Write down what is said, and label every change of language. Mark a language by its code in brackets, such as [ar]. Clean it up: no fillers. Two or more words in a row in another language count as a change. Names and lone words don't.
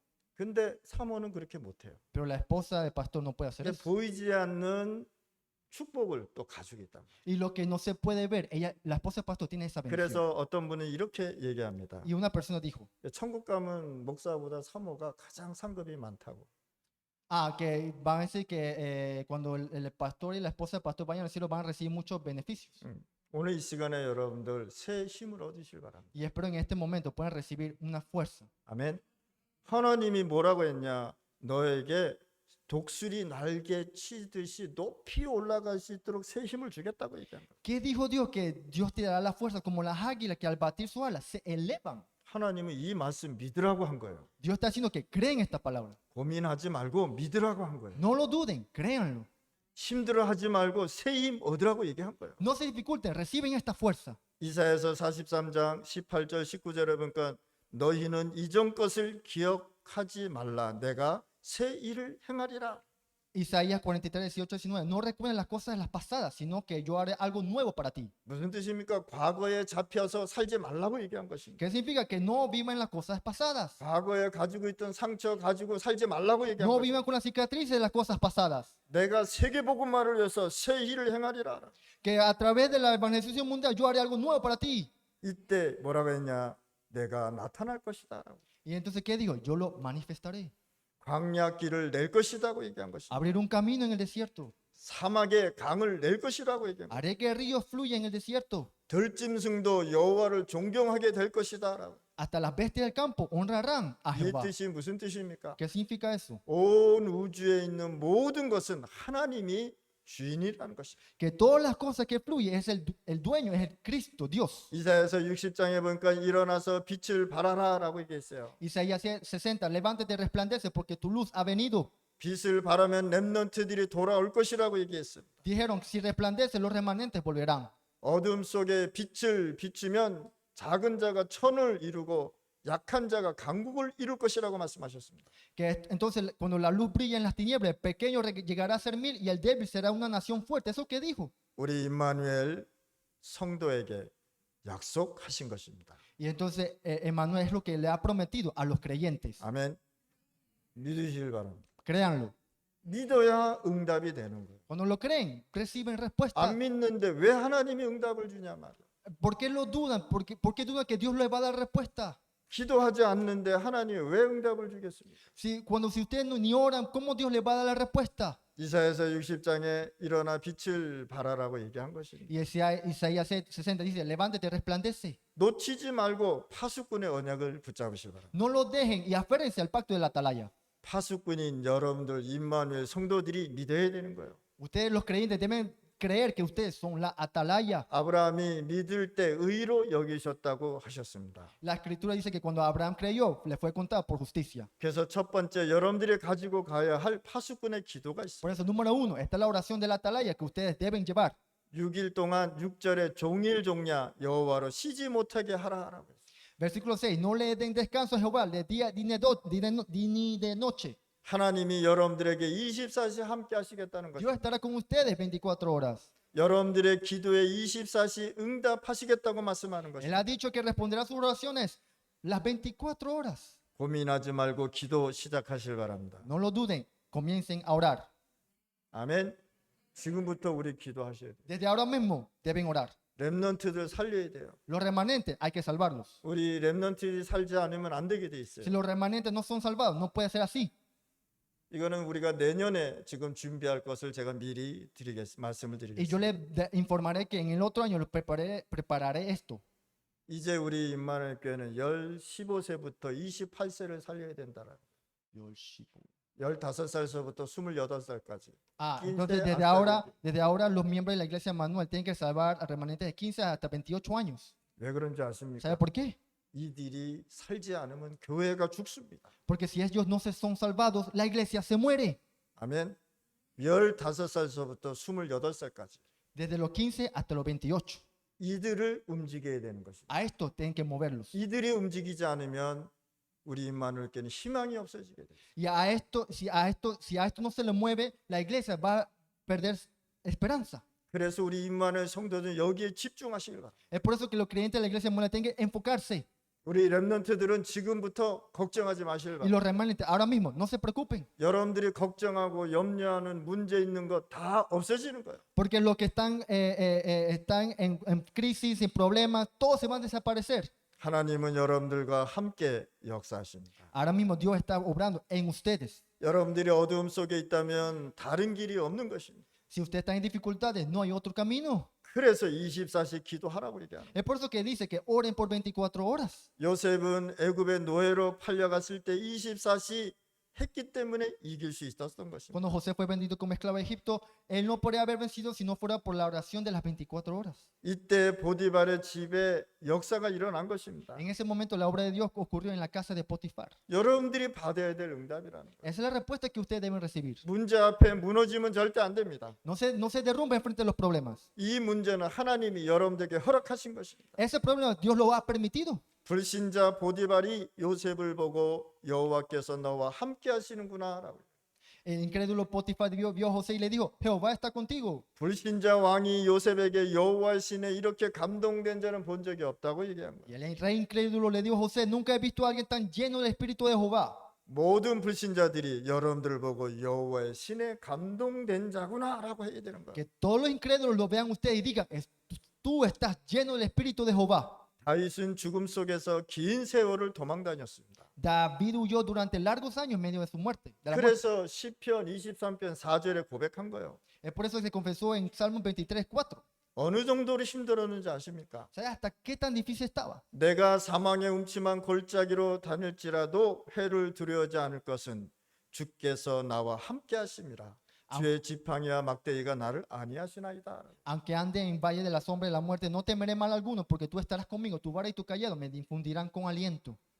[ko] 근데 사모는 그렇게 못해요. [es] Pero la esposa del pastor no puede hacer [ko] 근데 [es] eso. [ko] 보이지 않는 축복을 또 가지고 있다. [es] Y lo que no se puede ver, la esposa del pastor tiene esa bendición. [ko] 그래서 어떤 분은 이렇게 얘기합니다. [es] Y una persona dijo, [ko] 천국 가면 목사보다 사모가 가장 상급이 많다고. [es] que van a decir que cuando el pastor y la esposa del pastor vayan al cielo van a recibir muchos beneficios. [ko] 오늘 이 시간에 여러분들 새 힘을 얻으실 바랍니다. [es] Y espero en este momento puedan recibir una fuerza. [ko] 아멘. 하나님이 뭐라고 했냐? 너에게 독수리 날개 치듯이 높이 올라갈 수 있도록 새 힘을 주겠다고 얘기한 거예요. [es] ¿Qué dijo Dios? Que Dios te dará la fuerza como las águilas que al batir sus alas se elevan. [ko] 하나님은 이 말씀 믿으라고 한 거예요. [es] Dios está diciendo que creen esta palabra. [ko] 고민하지 말고 믿으라고 한 거예요. [es] No lo duden, créanlo. [ko] 힘들어하지 말고 새 힘 얻으라고 얘기한 거예요. [es] No se dificulten, reciben esta fuerza. [ko] 이사야서 43장 18절 19절에 보니까 너희는 이전 것을 기억하지 말라. 내가 새 일을 행하리라. [es] Isaías 43, 18, 19. No recuerden las cosas de las pasadas, sino que yo haré algo nuevo para ti. [ko] 무슨 뜻입니까? 과거에 잡혀서 살지 말라고 얘기한 것입니다. [es] ¿Qué significa? Que no vivan las cosas pasadas. [ko] 과거에 가지고 있던 상처 가지고 살지 말라고 얘기한 [es] No [ko] 것입니다. [es] vivan con las cicatrices de las cosas pasadas. [ko] 내가 세계복음화를 위해서 새 일을 행하리라. [es] Que a través de la evangelización mundial yo haré algo nuevo para ti. [ko] 이때 뭐라고 했냐? 내가 나타날 것이다. [es] Y entonces, ¿qué digo? Yo lo manifestaré. [ko] 광야 길을 낼 것이라고 얘기한 것입니다. [es] Abrir un camino en el desierto. [ko] 사막에 강을 낼 것이라고 얘기한 것입니다. [es] Haré que el río fluya en el desierto. [ko] 들짐승도 여호와를 존경하게 될 것이다라고. [es] Hasta las bestias del campo honrarán a [ko] 이 [es] Jehová. [ko] 뜻이 무슨 뜻입니까? [es] ¿Qué significa eso? [ko] 온 우주에 있는 모든 것은 하나님이 주인이라는 것입니다. [es] Que todas las cosas que fluyen es el dueño, es el Cristo, Dios. [ko] 이사야서 60장에 보니까 일어나서 빛을 발하라라고 얘기했어요. [es] Isaías 60, levántate, resplandece porque tu luz ha venido. [ko] 빛을 발하면 렘넌트들이 돌아올 것이라고 얘기했어요. [es] Dijeron, si resplandece, los remanentes volverán. [ko] 어둠 속에 빛을 비추면 작은 자가 천을 이루고 약한 자가 강국을 이룰 것이라고 말씀하셨습니다. [es] Que entonces cuando la luz brilla en las tinieblas, el pequeño llegará a ser 1000 y el débil será una nación fuerte. ¿Eso qué dijo? [ko] 우리 임마누엘 성도에게 약속하신 것입니다. [es] Y entonces Emmanuel es lo que le ha prometido a los creyentes. [ko] 아멘. 믿으시길 바랍니다. [es] Créanlo. [ko] 믿어야 응답이 되는 거예요. [es] Cuando lo creen, reciben respuesta. [ko] 안 믿는데 왜 하나님이 응답을 주냐 말이야. [es] ¿Por qué lo dudan? ¿Por qué dudan que Dios les va a dar respuesta? [ko] 기도하지 않는데 하나님이 왜 응답을 주겠습니까? [es] Si ustedes ni oran, ¿cómo Dios les va a dar la respuesta? [ko] 이사야서 60장에 일어나 빛을 발하라고 얘기한 것입니다. [es] Y Isaías 60 dice, levántate, resplandece. [ko] 놓치지 말고 파수꾼의 언약을 붙잡으시기 바랍니다. [es] No lo dejen y aférrense al pacto de la atalaya. [ko] 파수꾼인 여러분들 임마누엘 성도들이 믿어야 되는 거예요. [es] Ustedes los creyentes deben creer que ustedes son la atalaya. [ko] 아브라함이 믿을 때 의로 여기셨다고 하셨습니다. [es] La escritura dice que cuando Abraham creyó, le fue contado por justicia. [ko] 그래서 첫 번째 여러분들이 가지고 가야 할 파수꾼의 기도가 있습니다. [es] Por eso, número 1, está la oración de la atalaya que ustedes deben llevar. [ko] 6일 동안 6절에 종일 종야 여호와로 쉬지 못하게 하라라고 했어요. [es] Versículo 6, no le den descanso a Jehová de día ni de noche. [ko] 하나님이 여러분들에게 24시 함께 하시겠다는 [es] Dios [ko] 것입니다. [es] estará con ustedes 24 horas. [ko] 여러분들의 기도에 24시 응답하시겠다고 말씀하는 [es] Él [ko] 것입니다. [es] ha dicho que responderá a sus oraciones las 24 horas. [ko] 고민하지 말고 기도 시작하실 바랍니다. [es] No lo duden, comiencen a orar. [ko] 아멘. 지금부터 우리 기도하셔야 돼요. [es] Desde ahora mismo deben orar. [ko] 렘넌트들 살려야 돼요. [es] Los remanentes hay que salvarlos. [ko] 우리 렘넌트들이 살지 않으면 안 되게 돼 있어요. [es] Si los remanentes no son salvados, no puede ser así. [ko] 이거는 우리가 내년에 지금 준비할 것을 제가 미리 말씀을 [es] Y yo [ko] 드리겠습니다. [es] le informaré que en el otro año prepararé esto. [ko] 이제 우리 임마누엘 교회는 15세부터 28세를 살려야 된다라는 15살서부터 28살까지. [es] Ah, 15 entonces hasta 20. desde ahora los miembros de la iglesia Manuel tienen que salvar a remanentes de 15 hasta 28 años. [ko] 왜 그런지 아십니까? [es] ¿Sabe por qué? [ko] 이들이 살지 않으면 교회가 죽습니다. [es] Porque si ellos no se son salvados, la iglesia se muere. [ko] 아멘. 15살서부터 28살까지 [es] Desde los 15 hasta los 28. [ko] 이들을 움직여야 되는 것입니다. [es] A estos tienen que moverlos. [ko] 이들이 움직이지 않으면 우리 임마누엘교회는 희망이 없어지게 돼요. [es] Y si a esto no se le mueve, la iglesia va a perder esperanza. [ko] 그래서 우리 임마누엘 성도들은 여기에 집중하시길 바랍니다. [es] Es por eso que los creyentes de la iglesia Manuel tienen que enfocarse. [ko] 우리 렘넌트들은 지금부터 걱정하지 마시길 [es] Y [ko] 바랍니다. [es] los remanentes, ahora mismo, no se preocupen. [ko] 여러분들이 걱정하고 염려하는 문제 있는 거 다 없어지는 거예요. [es] Porque los que están en crisis, en problemas, todos se van a desaparecer. [ko] 하나님은 여러분들과 함께 역사하십니다. [es] Ahora mismo Dios está obrando en ustedes. [ko] 여러분들이 어두움 속에 있다면 다른 길이 없는 것입니다. [es] Si usted está en dificultades, no hay otro camino. [ko] 그래서 24시 기도하라고 얘기합니다. [es] Es por eso que dice que oren por 24 horas. [ko] 요셉은 애굽의 노예로 팔려갔을 때 24시 했기 때문에 이길 수 있었던 것입니다. [es] Cuando José fue vendido como esclavo a Egipto, él no podría haber vencido si no fuera por la oración de las 24 horas. [ko] 이때 보디발의 집에 역사가 일어난 것입니다. [es] En ese momento la obra de Dios ocurrió en la casa de Potifar. [ko] 여러분들이 받아야 될 응답이라는 거예요. [es] Esa es la respuesta que ustedes deben recibir. [ko] 문제 앞에 무너지면 절대 안 됩니다. [es] No se derrumben frente a los problemas. [ko] 이 문제는 하나님이 여러분들에게 허락하신 것입니다. [es] Ese problema Dios lo ha permitido. [ko] 불신자 보디발이 요셉을 보고 여호와께서 너와 함께 하시는구나라고. [es] El incrédulo Potifar vio a José y le dijo, Jehová está contigo. [ko] 불신자 왕이 요셉에게 여호와의 신에 이렇게 감동된 자는 본 적이 없다고 얘기한 거예요. [es] Y el rey incrédulo le dijo a José, nunca he visto a alguien tan lleno del Espíritu de Jehová. [ko] 모든 불신자들이 여러분들을 보고 여호와의 신에 감동된 자구나라고 해야 되는 거예요. [es] Que todos los incrédulos lo vean ustedes y digan, tú estás lleno del Espíritu de Jehová. [ko] 다윗은 죽음 속에서 긴 세월을 도망 다녔습니다. [es] David huyó durante largos años en medio de su muerte. De la muerte. [ko] 그래서 시편 23편 4절에 고백한 거예요. [es] Es por eso que se confesó en Salmo 23:4. [ko] 어느 정도로 힘들었는지 아십니까? [es] ¿Sabes hasta qué tan difícil estaba? [ko] 내가 사망의 음침한 골짜기로 다닐지라도 해를 두려워하지 않을 것은 주께서 나와 함께 하심이라. 주의 지팡이와 막대기가 나를 안위하시나이다. [es] Aunque ande en valle de la sombra de la muerte, no temeré mal alguno, porque tú estarás conmigo, tu vara y tu callado me infundirán con aliento.